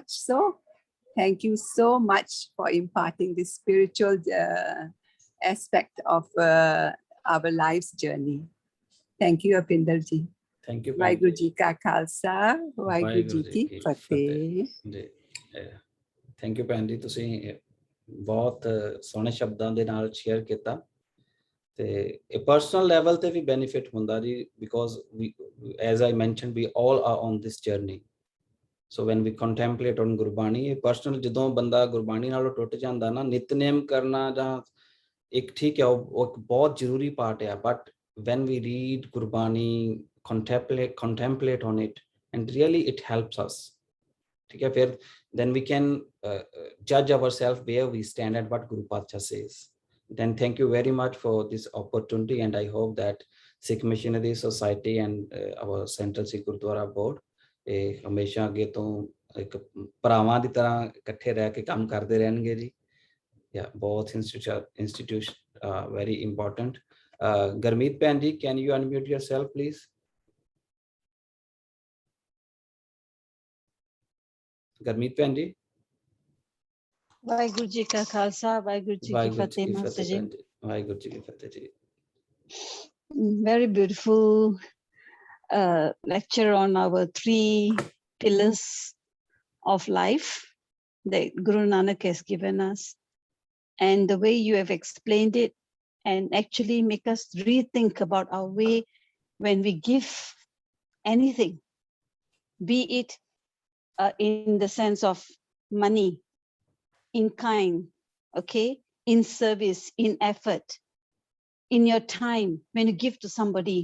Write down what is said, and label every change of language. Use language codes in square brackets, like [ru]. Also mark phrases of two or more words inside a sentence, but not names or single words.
[en] So thank you so much for imparting this spiritual aspect of our life's journey. Thank you, Apinder Ji. Thank you. [pa] ਵਾਹਿਗੁਰੂ ਜੀ ਕਾ ਖਾਲਸਾ, ਵਾਹਿਗੁਰੂ ਜੀ ਕੀ ਫਤਿਹ. [en] Thank you, [pa] Panji. ਤੁਸੀਂ ਬਹੁਤ ਸੋਹਣੇ ਸ਼ਬਦਾਂ ਦੇ ਨਾਲ ਸ਼ੇਅਰ ਕੀਤਾ ਤੇ ਇਹ [en] personal level [pa] ਤੇ ਵੀ ਬੈਨੀਫਿਟ ਹੁੰਦਾ ਜੀ, [en] because as I mentioned, we all are on this journey. So when we contemplate on [pa] ਗੁਰਬਾਣੀ, ਇਹ ਪਰਸਨਲ ਜਦੋਂ ਬੰਦਾ ਗੁਰਬਾਣੀ ਨਾਲੋਂ ਟੁੱਟ ਜਾਂਦਾ ਨਾ, ਨਿਤਨੇਮ ਕਰਨਾ ਜਾਂ ਇੱਕ ਠੀਕ ਹੈ ਉਹ ਇੱਕ ਬਹੁਤ ਜ਼ਰੂਰੀ ਪਾਰਟ ਹੈ, [en] but when we read ਗੁਰਬਾਣੀ, contemplate on it, and really it helps us. Okay, then we can judge ourselves where we stand and what Guru Pacha says. Then thank you very much for this opportunity, and I hope that Sikh Missionary Society and our Central Sikh Gurudwara Board [pa] ਹਮੇਸ਼ਾ ਅੱਗੇ ਤੋਂ ਇੱਕ ਭਰਾਵਾਂ ਦੀ ਤਰ੍ਹਾਂ ਇਕੱਠੇ ਰਹਿ ਕੇ ਕੰਮ ਕਰਦੇ ਰਹਿਣਗੇ ਜੀ। [en] both institutions very important. Gurmeet Bhan ji, can you unmute yourself please? Gurmeet Bhan ji. [pa] ਵਾਹਿਗੁਰੂ ਜੀ ਕਾ ਖਾਲਸਾ ਵਾਹਿਗੁਰੂ ਜੀ ਕੀ ਫਤਿਹ ਮਾਸਟਰ ਜੀ। ਵਾਹਿਗੁਰੂ ਜੀ ਕੀ ਫਤਿਹ ਜੀ। [en] Very beautiful lecture on our 3 pillars of life that Guru Nanak has given us, and the way you have explained it and actually make us rethink about our way when we give anything, be it in the sense of money, in kind, okay, in service, in effort, in your time, when you give to somebody.